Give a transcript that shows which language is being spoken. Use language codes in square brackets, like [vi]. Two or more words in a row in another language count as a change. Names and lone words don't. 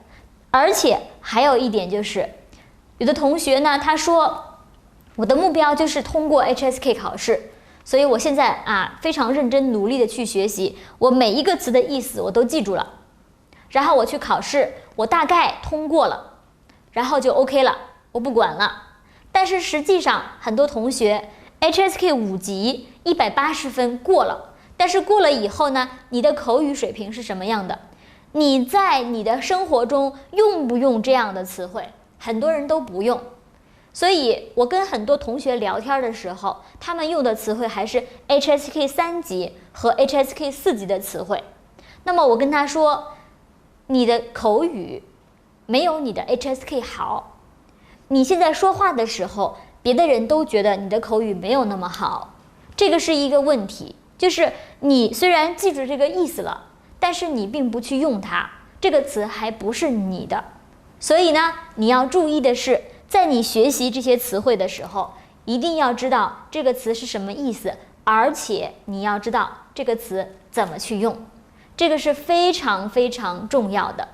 [zh] 而且還有一點就是，有的同學呢，他說我的目標就是通過 HSK 考試，所以我現在非常認真努力的去學習，我每一個詞的意思我都記住了，然後我去考試，我大概通過了，然後就 OK 了，我不管了。但是實際上很多同學 HSK 5級180分過了，但是過了以後呢，你的口語水平是什麼樣的？你在你的生活中用不用這樣的詞彙？很多人都不用。所以我跟很多同學聊天的時候，他們用的詞彙還是 HSK 3級和 HSK 4級的詞彙。那麼我跟他說，你的口語沒有你的 HSK 好，你現在說話的時候，別的人都覺得你的口語沒有那麼好，這個是一個問題，就是你雖然記住這個意思了，但是你並不去用它，這個詞還不是你的。所以呢，你要注意的是，在你學習這些詞彙的时候，一定要知道這個詞是什麼意思，而且你要知道這個詞怎麼去用，這個是非常非常重要的。